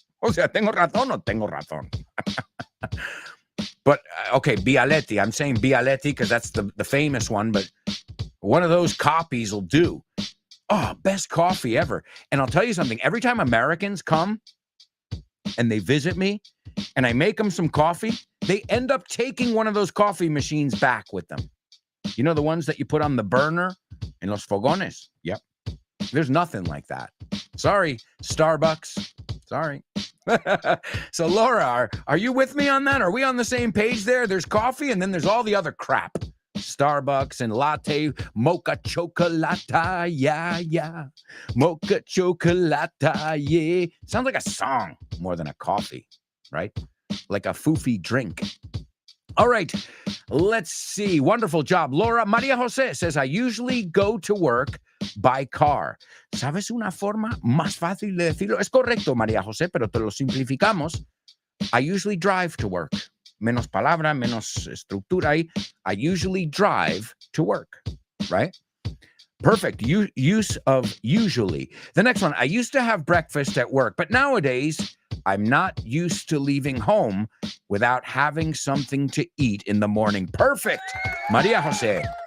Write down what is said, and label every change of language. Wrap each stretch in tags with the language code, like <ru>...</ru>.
<es>O sea, ¿tengo razón o tengo razón?</es> <en>But, okay, Bialetti. I'm saying Bialetti because that's the famous one, but one of those copies will do. Oh, best coffee ever. And I'll tell you something. Every time Americans come and they visit me and I make them some coffee, they end up taking one of those coffee machines back with them. You know, the ones that you put on the burner in</en> <es>los fogones?</es> <en>Yep. There's nothing like that. Sorry, Starbucks. Sorry. So, Laura, are you with me on that? Are we on the same page there? There's coffee and then there's all the other crap. Starbucks and latte, mocha chocolata, yeah. Mocha chocolata, yeah. Sounds like a song more than a coffee, right? Like a foofy drink. All right, let's see. Wonderful job, Laura. Maria Jose says, I usually go to work by car.</en> <es>¿Sabes una forma más fácil de decirlo? Es correcto, María José, pero te lo simplificamos.</es> <en>I usually drive to work.</en> <es>Menos palabra, menos estructura ahí.</es> <en>I usually drive to work, right? Perfect. Use of usually. The next one, I used to have breakfast at work, but nowadays I'm not used to leaving home without having something to eat in the morning. Perfect. Maria Jose.</en>